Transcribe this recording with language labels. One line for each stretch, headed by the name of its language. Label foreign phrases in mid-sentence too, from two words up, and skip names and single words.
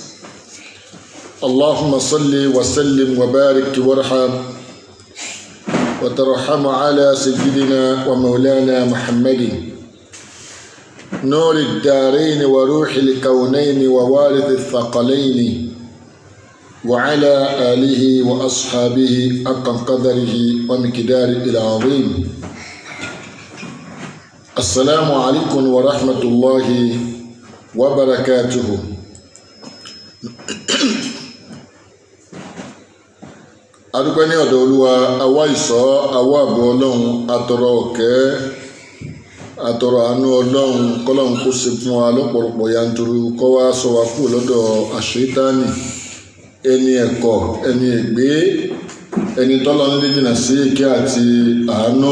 Arabic: اللهم صل وسلم وبارك وارحم وترحم على سيدنا ومولانا محمد نور الدارين وروح الكونين ووارث الثقلين وعلى آله وأصحابه حق قدره ومقداره العظيم. السلام عليكم ورحمة الله وبركاته.
Yoruba: adúpẹ́ ní ọ̀dọ̀ Olúwa, àwa ìṣọ́ àwa àbọ̀ Ọlọ́run, atọrọ ọ̀kẹ́ atọrọ àánú Ọlọ́run kọ́lọ́run kó ṣe fún wa lọ́pọ̀lọpọ̀ yanturu, kó wá ṣọ́ wa kúrò lọ́dọ̀ àṣetánì, ẹni ẹ̀kọ́, ẹni ègbé, ẹni tọ́lọ́run lè jìnnà sí ìkẹ́ àti àánú.